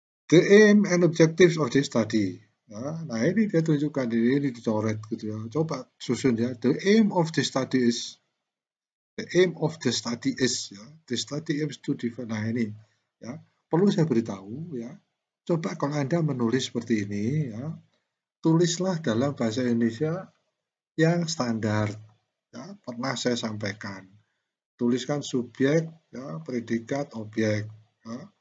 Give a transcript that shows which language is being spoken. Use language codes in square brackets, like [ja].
[en] The aim and objectives of this study. [id] Ya, nah ini dia tunjukkan ini dicoret gitu ya. Coba susun ya. [en] The aim of this study is The aim of the study is, ya, the study aims to define. [id] Nah ini, ya, perlu saya beritahu, ya. Coba kalau Anda menulis seperti ini, ya, tulislah dalam bahasa Indonesia yang standar. Ya, pernah saya sampaikan. Tuliskan subjek, ya, predikat, objek. Ya.